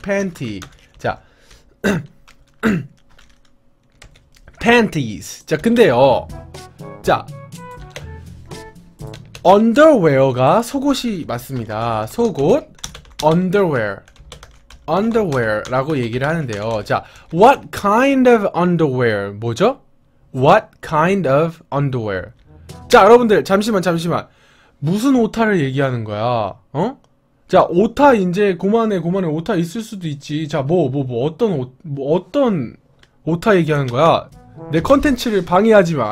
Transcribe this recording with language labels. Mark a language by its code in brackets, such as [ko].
[ko] 팬티. 자, panties. 자, 근데요, 자, underwear가 속옷이 맞습니다. 속옷, underwear, underwear라고 얘기를 하는데요. [en] 자, what kind of underwear [ko] 뭐죠? [en] What kind of underwear? [ko] 자, 여러분들 잠시만 무슨 오타를 얘기하는 거야? 어? 자, 오타 이제 그만해 오타 있을 수도 있지. 자, 어떤 오타 얘기하는 거야? 내 컨텐츠를 방해하지 마.